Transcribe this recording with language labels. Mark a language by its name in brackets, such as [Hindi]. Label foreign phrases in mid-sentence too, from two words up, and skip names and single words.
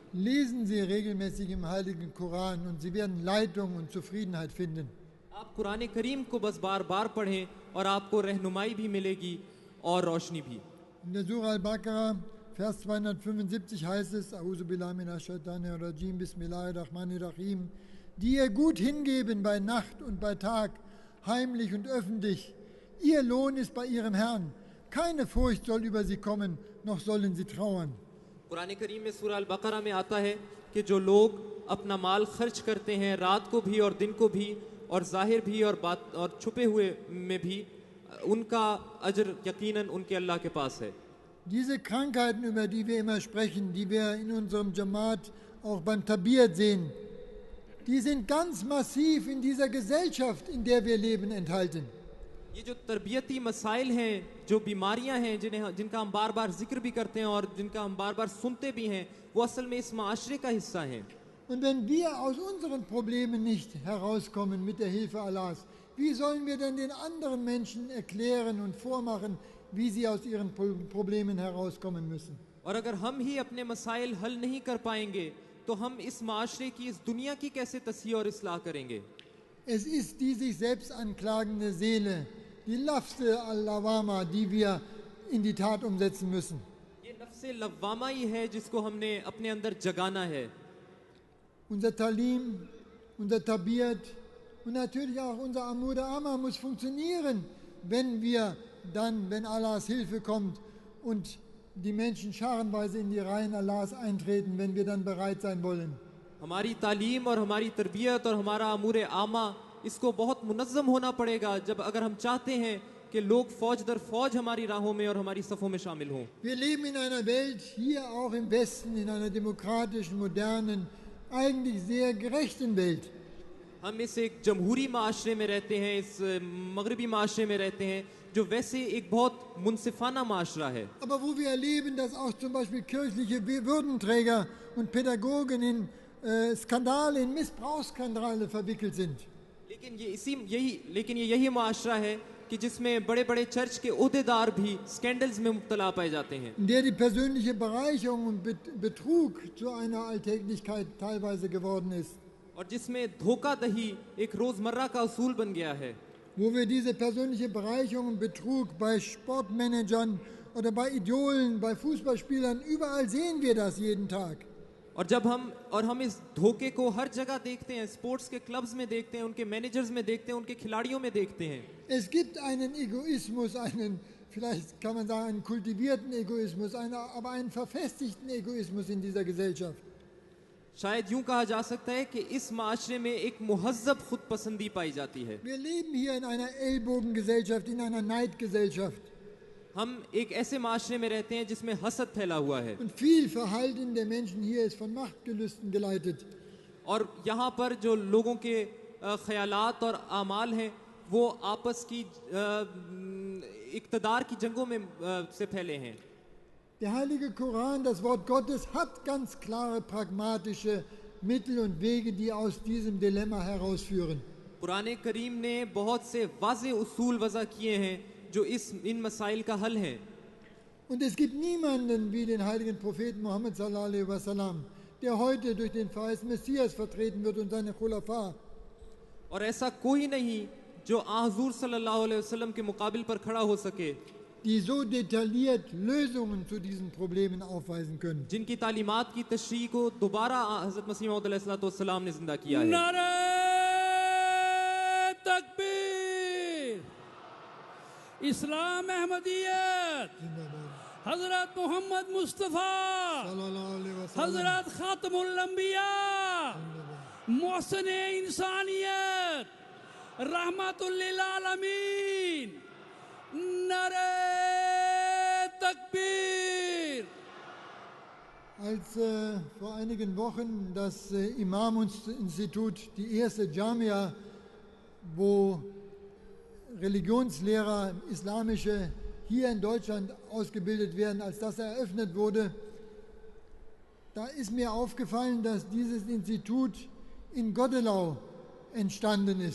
[German] Lesen Sie regelmäßig im Heiligen Koran und Sie werden Leitung und Zufriedenheit finden. [Urdu] آپ قرآن کریم کو بس بار بار پڑھیں اور آپ کو رہنمائی بھی ملے گی اور روشنی بھی. [German] In der Surah Al-Baqarah, Vers 275 heißt es, [Arabic] أعوذ بالله من الشيطان الرجيم، بسم الله الرحمن الرحيم, [German] die ihr gut hingeben bei Nacht und bei Tag, heimlich und öffentlich. Ihr Lohn ist bei ihrem Herrn. Keine Furcht soll über sie kommen, noch sollen sie trauern. [Urdu] قرآن کریم میں سورہ البقرہ میں آتا ہے کہ جو لوگ اپنا مال خرچ کرتے ہیں رات کو بھی اور دن کو بھی اور ظاہر بھی اور چھپے ہوئے میں بھی، ان کا اجر یقیناً ان کے اللہ کے پاس ہے. [German] Diese Krankheiten, über die wir immer sprechen, die wir in unserem Jamaat auch beim Tabir sehen, die sind ganz massiv in dieser Gesellschaft, in der wir leben, enthalten. [Urdu] یہ جو تربیتی مسائل ہیں، جو بیماریاں ہیں جن کا ہم بار بار ذکر بھی کرتے ہیں اور جن کا ہم بار بار سنتے بھی ہیں، وہ اصل میں اس معاشرے کا حصہ ہیں. [German] Und wenn wir aus unseren Problemen nicht herauskommen mit der Hilfe Allahs, wie sollen wir denn den anderen Menschen erklären und vormachen, wie sie aus ihren Problemen herauskommen müssen? [Urdu] اور اگر ہم ہی اپنے مسائل حل نہیں کر پائیں گے تو ہم اس معاشرے کی، اس دنیا کی کیسے تصحیح اور اصلاح کریں گے? [German] Es ist die sich selbst anklagende Seele, die [Arabic] نفس اللوامة, [German] die wir in die Tat umsetzen müssen. [Urdu] یہ نفس لوامہ ہی ہے جس کو ہم نے اپنے اندر جگانا ہے. [German] Unser Talim, unser Tabiat und natürlich auch unser [Urdu] امود عامہ [German] muss funktionieren, wenn wir dann, wenn Allahs Hilfe kommt und die Menschen scharenweise in die Reihen Allahs eintreten, wenn wir dann bereit sein wollen. [Urdu] ہماری تعلیم اور ہماری تربیت اور ہمارا امور عامہ اس کو بہت منظم ہونا پڑے گا جب اگر ہم چاہتے ہیں کہ لوگ فوج در فوج ہماری راہوں میں اور ہماری صفوں میں شامل ہوں. [German] Wir leben in einer Welt, hier auch im Westen, in einer demokratischen, modernen, eigentlich sehr gerechten Welt. [Urdu] ہم اس ایک جمہوری معاشرے میں رہتے ہیں، اس مغربی معاشرے میں رہتے ہیں جو ویسے ایک بہت منصفانہ معاشرہ ہے. [German] Aber wo wir erleben, dass auch zum Beispiel kirchliche Würdenträger und Pädagogen in Skandale, in Missbrauchsskandale verwickelt sind. [Urdu] لیکن یہ یہی معاشرہ ہے کہ جس میں بڑے بڑے چرچ کے عہدیدار بھی اسکینڈلز میں مبتلا پائے جاتے ہیں, [German] In der die persönliche Bereicherung und Betrug zu einer Alltäglichkeit teilweise geworden ist. [Urdu] اور جس میں دھوکا دھڑی ایک روزمرہ کا اصول بن گیا ہے. [German] Wo wir diese persönliche Bereicherung und Betrug bei Sportmanagern oder bei Idolen, bei Fußballspielern, überall sehen wir das jeden Tag. [Urdu] اور ہم اس دھوکے کو ہر جگہ دیکھتے ہیں، اسپورٹس کے کلبز میں دیکھتے ہیں، ان کے مینیجرز میں دیکھتے ہیں، ان کے کھلاڑیوں میں دیکھتے ہیں. [German] Es gibt einen Egoismus, vielleicht kann man sagen, einen kultivierten Egoismus, aber einen verfestigten Egoismus in dieser Gesellschaft. [Urdu] شاید یوں کہا جا سکتا ہے کہ اس معاشرے میں ایک مہذب خود پسندی پائی جاتی ہے. [German] Wir leben hier in einer Ellbogengesellschaft, in einer Neidgesellschaft. [Urdu] ہم ایک ایسے معاشرے میں رہتے ہیں جس میں حسد پھیلا ہوا ہے [German] Und viel Verhalten der Menschen hier ist von Machtgelüsten geleitet. [Urdu] اور یہاں پر جو لوگوں کے خیالات اور اعمال ہیں وہ آپس کی اقتدار کی جنگوں میں سے پھیلے ہیں. [German] Der Heilige Koran, das Wort Gottes, hat ganz klare pragmatische Mittel und Wege, die aus diesem Dilemma herausführen. [Urdu] قرآن کریم نے بہت سے واضح اصول وضع کیے ہیں جو ان مسائل کا حل ہے. [German] Und es gibt niemanden wie den heiligen Propheten Muhammad [Arabic] صلى الله عليه وسلم, [German] der heute durch den verheißten Messias vertreten wird und seine Khulafa. [Urdu] اور ایسا کوئی نہیں جو حضور [Arabic] صلى الله عليه وسلم [Urdu] کے مقابل پر کھڑا ہو سکے, [German] die so detailliert Lösungen zu diesen Problemen aufweisen können. [Urdu] جن کی تعلیمات کی تشریح کو دوبارہ حضرت مسیح موعود علیہ السلام نے زندہ کیا ہے. نعرہ تکبیر، اسلام احمدیت، حضرت محمد مصطفیٰ, [Arabic] صلى الله عليه وسلم. [Urdu] حضرت خاتم الانبیاء، محسن انسانیت، رحمۃ للعالمین, نعرہ تکبیر. [German] Als vor einigen Wochen das Imam-Institut, die erste Jamia, wo Religionslehrer, islamische, hier in Deutschland ausgebildet werden, als das eröffnet wurde, da ist mir aufgefallen, dass dieses Institut in Goddelau entstanden ist.